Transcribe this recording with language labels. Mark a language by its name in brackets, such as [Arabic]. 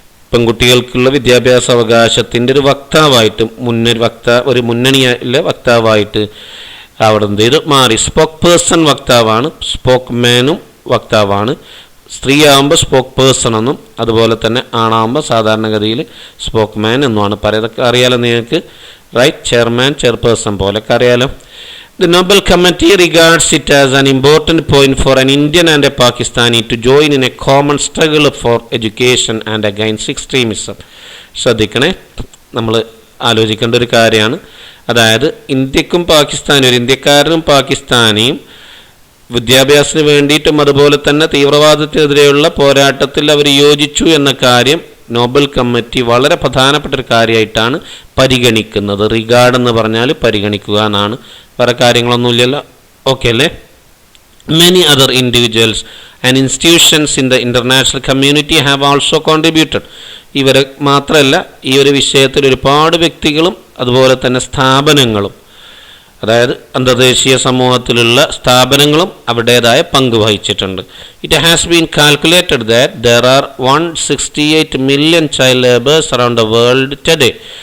[Malayalam] പെൺകുട്ടികൾക്കുള്ള വിദ്യാഭ്യാസ അവകാശത്തിൻ്റെ ഒരു വക്താവായിട്ട്, ഒരു മുന്നണിയിലെ വക്താവായിട്ട് അവിടെ എന്ത് ചെയ്ത് മാറി. Spoke person വക്താവാണ്, spoke മാനും വക്താവാണ്. സ്ത്രീ ആകുമ്പോൾ സ്പോക്ക് പേഴ്സൺ എന്നും അതുപോലെ തന്നെ ആണാകുമ്പോൾ സാധാരണഗതിയിൽ സ്പോക്ക് മാൻ എന്നുമാണ് പറയുന്നത്. അറിയാലോ നിങ്ങൾക്ക്, റൈറ്റ്? ചെയർമാൻ, ചെയർപേഴ്സൺ പോലൊക്കെ അറിയാലോ. [English] The Nobel Committee regards it as an important point for an Indian and a Pakistani to join in a common struggle for education and against extremism. [Malayalam] ശ്രദ്ധിക്കണേ, നമ്മൾ ആലോചിക്കേണ്ട ഒരു കാര്യമാണ്. അതായത് ഇന്ത്യക്കും പാകിസ്ഥാനും, ഒരു ഇന്ത്യക്കാരനും പാകിസ്ഥാനിയും വിദ്യാഭ്യാസത്തിന് വേണ്ടിയിട്ടും അതുപോലെ തന്നെ തീവ്രവാദത്തിനെതിരെയുള്ള പോരാട്ടത്തിൽ അവർ യോജിച്ചു എന്ന കാര്യം നോബൽ കമ്മിറ്റി വളരെ പ്രധാനപ്പെട്ട ഒരു കാര്യമായിട്ടാണ് പരിഗണിക്കുന്നത്. റിഗാർഡ് എന്ന് പറഞ്ഞാൽ പരിഗണിക്കുക എന്നാണ്, വേറെ കാര്യങ്ങളൊന്നുമില്ലല്ലോ. ഓക്കെ അല്ലേ? [English] Many other individuals and institutions in the international community have also contributed. [Malayalam] ഇവരെ മാത്രമല്ല, ഈ ഒരു വിഷയത്തിൽ ഒരുപാട് വ്യക്തികളും അതുപോലെ തന്നെ സ്ഥാപനങ്ങളും, അതായത് അന്തർദേശീയ സമൂഹത്തിലുള്ള സ്ഥാപനങ്ങളും അവരുടേതായ പങ്ക് വഹിച്ചിട്ടുണ്ട്. [English] It has been calculated that there are 168 million child laborers around the world today.